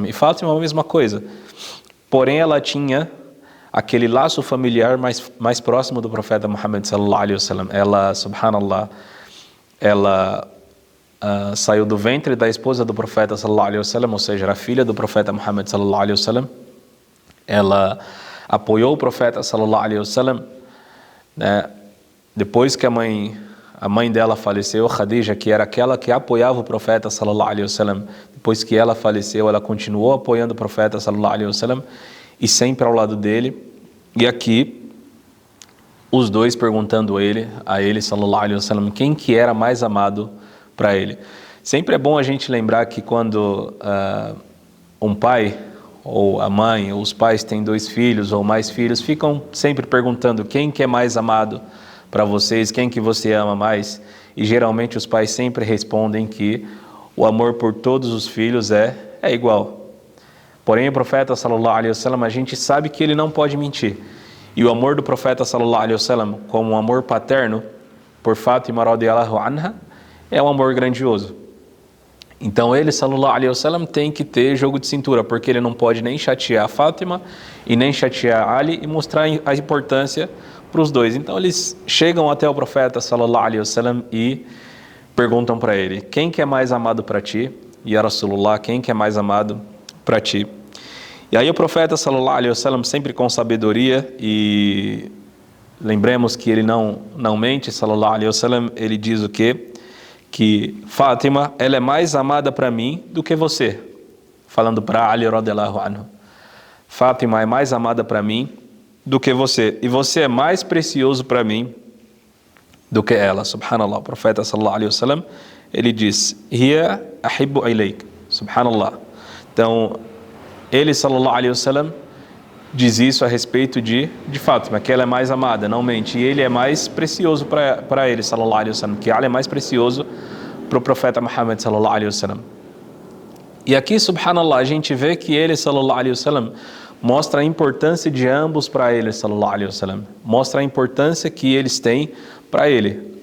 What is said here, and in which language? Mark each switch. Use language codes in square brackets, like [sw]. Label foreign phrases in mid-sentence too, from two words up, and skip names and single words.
[pt] E Fátima a mesma coisa. Porém, ela tinha aquele laço familiar mais próximo do profeta Muhammad [ar] صلى الله عليه وسلم. [pt] Ela, subhanallah, ela saiu do ventre da esposa do profeta [ar] صلى الله عليه وسلم, [pt] ou seja, era filha do profeta Muhammad [ar] صلى الله عليه وسلم. [pt] Ela apoiou o profeta [ar] صلى الله عليه وسلم, [pt] né? Depois que a mãe dela faleceu, Khadija, que era aquela que apoiava o profeta [ar] صلى الله عليه وسلم, [pt] depois que ela faleceu, ela continuou apoiando o profeta [ar] صلى الله عليه وسلم [pt] e sempre ao lado dele. E aqui os dois perguntando a ele [ar] صلى الله عليه وسلم [pt] quem que era mais amado para ele. Sempre é bom a gente lembrar que quando um pai ou a mãe ou os pais têm 2 filhos ou mais filhos, ficam sempre perguntando quem que é mais amado para vocês, quem que você ama mais, e geralmente os pais sempre respondem que o amor por todos os filhos é igual. Porém o profeta [ar] صلى الله عليه وسلم, [pt] a gente sabe que ele não pode mentir, e o amor do profeta [ar] صلى الله عليه وسلم [pt] como um amor paterno por Fátima [ar] رضي الله عنها [pt] é um amor grandioso. Então ele [ar] صلى الله عليه وسلم [pt] tem que ter jogo de cintura, porque ele não pode nem chatear a Fátima e nem chatear Ali, e mostrar a importância para os dois. Então eles chegam até o profeta [ar] صلى الله عليه وسلم [pt] e perguntam para ele: quem que é mais amado para ti? [ar] يا رسول الله, [pt] quem que é mais amado para ti? E aí o profeta [ar] صلى الله عليه وسلم, [pt] sempre com sabedoria, e lembremos que ele não mente, [ar] صلى الله عليه وسلم, [pt] ele diz o quê? Que Fátima, ela é mais amada para mim do que você, falando para Ali [ar] رضي الله عنه. [pt] Fátima é mais amada para mim do que você, e você é mais precioso para mim do que ela. Subhanallah, o profeta [ar] صلى الله عليه وسلم, [pt] ele diz: [ar] هي أحب إليك. سبحان الله. [pt] Então ele [ar] صلى الله عليه وسلم [pt] diz isso a respeito de Fátima, que ela é mais amada, não mente, e ele é mais precioso para ele [ar] صلى الله عليه وسلم, [pt] que ela é mais precioso para o profeta Muhammad [ar] صلى الله عليه وسلم. [pt] E aqui, subhanallah, a gente vê que ele [ar] صلى الله عليه وسلم [pt] mostra a importância de ambos para ele [ar] صلى الله عليه وسلم, [pt] mostra a importância que eles têm para ele.